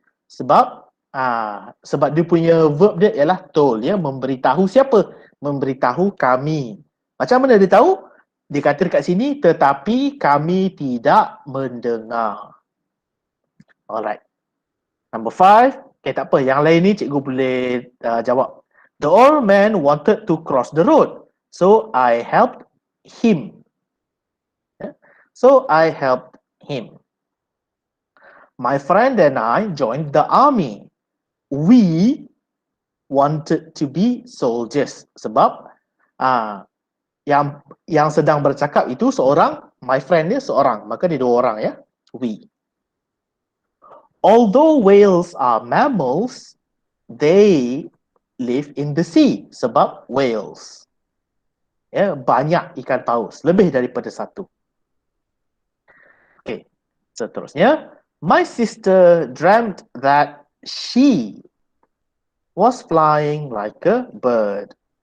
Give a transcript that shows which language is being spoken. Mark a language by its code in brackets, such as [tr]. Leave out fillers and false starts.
[ms] Sebab dia punya verb dia ialah told, ya, memberitahu siapa? Memberitahu kami. Macam mana dia tahu? Dia kata dekat sini, tetapi kami tidak mendengar. [en] Alright. Number 5. Okay, [ms] tak apa. Yang lain ni cikgu boleh jawab. [en] The old man wanted to cross the road. So I helped him. So I helped him. My friend and I joined the army. We wanted to be soldiers. [ms] Sebab yang sedang bercakap itu seorang, [en] my friend [ms] dia seorang. Maka dia 2 orang, ya. We. [en] Although whales are mammals, they live in the sea. [ms] Sebab whales, ya, banyak ikan paus, lebih daripada 1. [en] Okay, [ms] seterusnya. [en] My sister dreamt that she was flying like a bird.